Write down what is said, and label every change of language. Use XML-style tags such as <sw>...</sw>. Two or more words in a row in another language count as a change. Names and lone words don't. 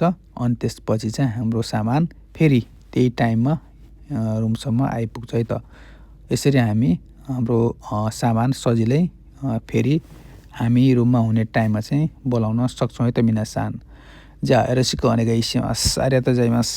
<ne>अनि त्यसपछि चाहिँ हाम्रो सामान फेरि त्यही टाइममा रुमसम्म आइपुग्छ है त। यसरी हामी हाम्रो सामान सजिलै फेरि हामी रुममा हुने टाइममा चाहिँ बोलाउन सक्छौँ है त मिनासान।</ne> <ja>じゃあよろしくお願いします。ありがとうございます。</ja>